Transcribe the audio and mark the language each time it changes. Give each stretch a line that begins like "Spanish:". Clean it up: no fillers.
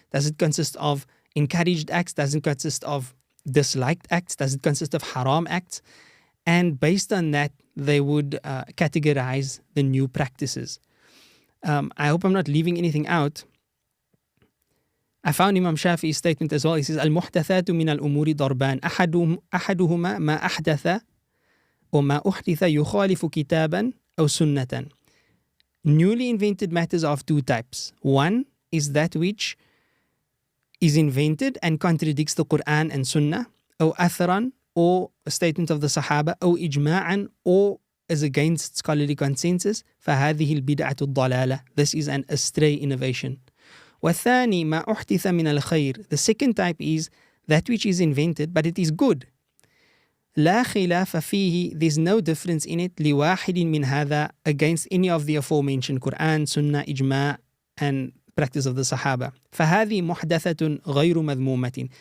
English: Does it consist of encouraged acts? Does it consist of disliked acts? Does it consist of haram acts? And based on that, they would categorize the new practices. I hope I'm not leaving anything out. I found Imam Shafi'i's statement as well. He says,
Arabic: المحدثات من الأمور ضربان أحدهما ما أحدث وما أحدث يخالف كتابا أو سنة.
English: Newly invented matters are of two types. One is that which is invented and contradicts the Quran and Sunnah, or
Arabic: أثرا,
English: or a statement of the Sahaba, or
Arabic: إجماعا,
English: or is against scholarly consensus.
Arabic: فهذه البدعة الضلالة.
English: This is an astray innovation.
Arabic: والثاني ما أحدث من الخير.
English: The second type is that which is invented, but it is good.
Arabic: لا خلاف فيه,
English: there's no difference in it,
Arabic: لواحد من هذا,
English: against any of the aforementioned Quran, Sunnah, Ijma' and practice of the Sahaba.
Arabic: فهذه محدثة غير مذمومة.